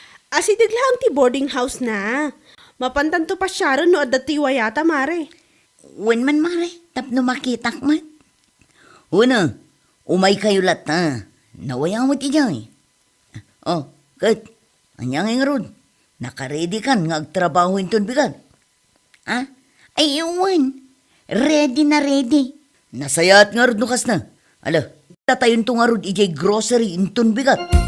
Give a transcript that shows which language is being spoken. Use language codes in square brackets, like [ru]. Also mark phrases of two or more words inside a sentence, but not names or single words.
[ilo] Asidig lang ti boarding house na. Mapantan to pa siya ron no adda ti wayata, mare. Wen man, mare, tapno makitak man. Una, umay kayo lata. Nawayamot ijay. Oh, ket, anyang nga rod. Nakaredy kan nga agtrabaho inton bigat. Ha? Ay, iwan. Ready na ready. Nasayat nga rod no kas na. Ala, tatayon to nga rod ijay grocery inton bigat.